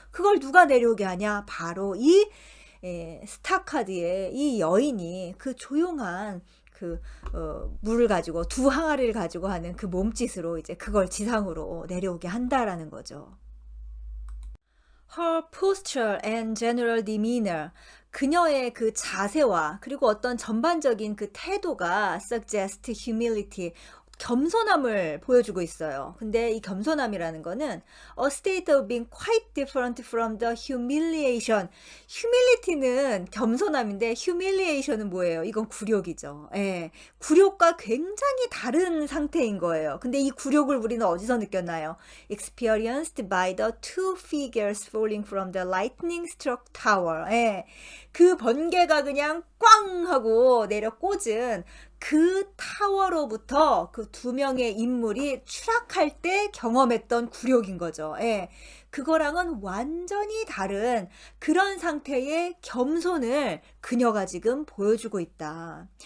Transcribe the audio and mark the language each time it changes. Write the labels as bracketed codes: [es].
[ko] 그걸 누가 내려오게 하냐? 바로 이 스타카드의 이 여인이 그 조용한 물을 가지고, 두 항아리를 가지고 하는 그 몸짓으로 이제 그걸 지상으로 내려오게 한다라는 거죠. [en] Her posture and general demeanor. [ko] 그녀의 그 자세와 그리고 어떤 전반적인 그 태도가 [en] suggest humility, [ko] 겸손함을 보여주고 있어요. 근데 이 겸손함이라는 거는 [en] a state of being quite different from the humiliation. [ko] humility는 겸손함인데 humiliation은 뭐예요? 이건 굴욕이죠. 굴욕과 굉장히 다른 상태인 거예요. 근데 이 굴욕을 우리는 어디서 느꼈나요? [en] Experienced by the two figures falling from the lightning struck tower. [ko] 그 번개가 그냥 꽝 하고 내려 꽂은 그 타워로부터 그 두 명의 인물이 추락할 때 경험했던 굴욕인 거죠. 그거랑은 완전히 다른 그런 상태의 겸손을 그녀가 지금 보여주고 있다.